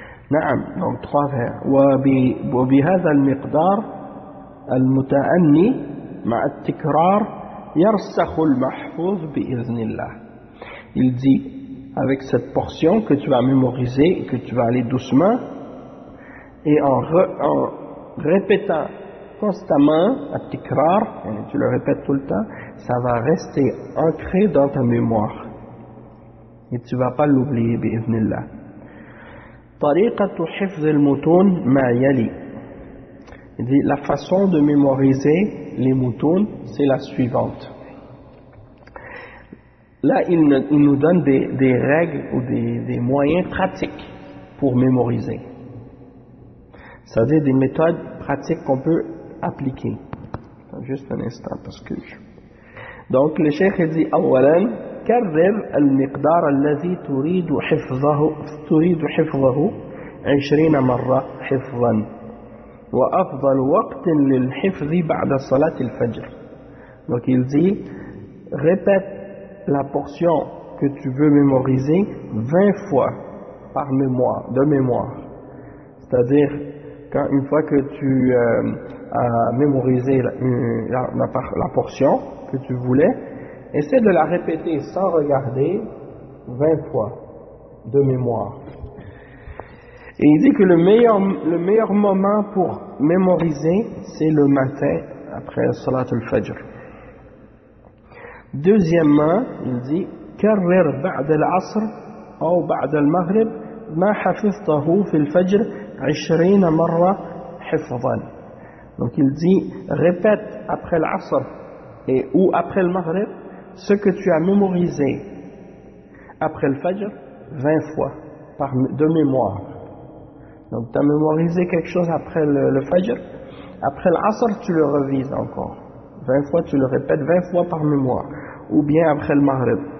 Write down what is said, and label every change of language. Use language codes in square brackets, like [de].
[ar] نعم نعم طوافع وبهذا المقدار المتأني مع التكرار يرسخ المحفوظ بإذن الله. [fr] Il dit, avec cette portion que tu vas mémoriser, que tu vas aller doucement, et en répétant constamment التكرار, tu le répètes tout le temps, ça va rester ancré dans ta mémoire et tu vas pas l'oublier [ar] بإذن الله. طريقة حفظ المتون ما يلي. [fr] Il dit, la façon de mémoriser les moutons, c'est la suivante. Là, il nous donne des règles ou des moyens pratiques pour mémoriser. C'est-à-dire des méthodes pratiques qu'on peut appliquer. Attends, juste un instant, parce que je... Donc, le cheikh dit, [ar] أولاً كرر المقدار الذي تريد حفظه 20 مرة حفظا وأفضل وقت للحفظ بعد صلاة الفجر. [fr] Donc il dit, répète la portion que tu veux mémoriser 20 fois par mémoire, de mémoire. C'est-à-dire, quand, une fois que tu as mémorisé la portion que tu voulais, essaie de la répéter sans regarder 20 fois de mémoire. Et il dit que le meilleur moment pour mémoriser, c'est le matin après Salat al-Fajr. Deuxièmement, il dit [ar] كرر بعد العصر أو بعد المغرب ما حفظته في الفجر 20 مرة حفظا. [fr] Donc il dit, répète après l'asr et ou après le maghrib ce que tu as mémorisé après le fajr 20 fois par de mémoire. Donc tu as mémorisé quelque chose après le fajr, après l'asr tu le revises encore 20 fois, tu le répètes 20 fois par mémoire, ou bien après le maghrib.